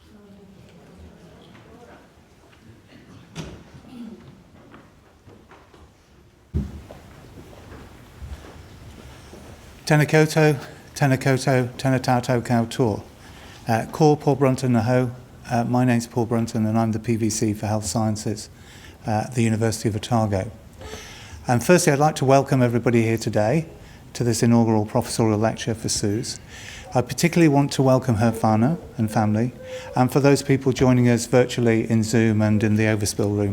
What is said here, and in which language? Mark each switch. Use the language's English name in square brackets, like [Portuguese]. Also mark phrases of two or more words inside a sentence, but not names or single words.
[Māori] Tēnā koutou, tēnā tātou koutou. Ko Paul Brunton aho. [English] My name's Paul Brunton and I'm the PVC for Health Sciences at the University of Otago. And firstly, I'd like to welcome everybody here today to this inaugural professorial lecture for Suz. I particularly want to welcome her whānau and family, and for those people joining us virtually in Zoom and in the overspill room.